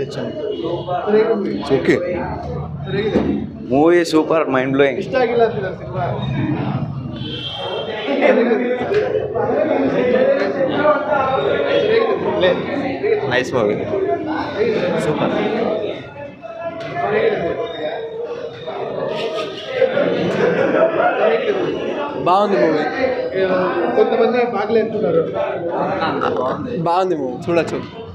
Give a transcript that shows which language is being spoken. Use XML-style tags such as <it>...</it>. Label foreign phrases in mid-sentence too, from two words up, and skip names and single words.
<en>ಓಕೆ movie super, mind blowing. nice movie. ಸೂಪರ್.</en> <te>బాగుంది మూవీ. కొంతమంది బాగలేదు అంటున్నారు. బాగుంది మూవీ, చూడొచ్చు.</te>